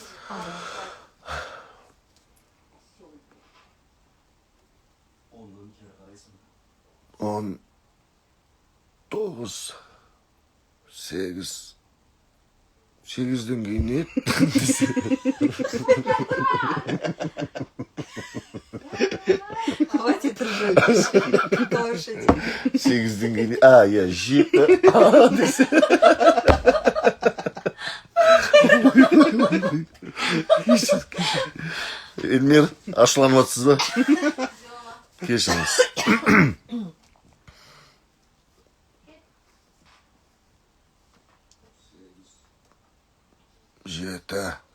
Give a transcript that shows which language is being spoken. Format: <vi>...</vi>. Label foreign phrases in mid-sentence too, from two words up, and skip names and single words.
<kk>19, 8, 8'den кейін не еді?</kk> <ru>Хватит ржать. Лошади.</ru> <kk>8'den кейін, иә, 7, десе. Кешір, Эльмир, ашуланып атсыз ба? Кешіріңіз. Жеті.</kk>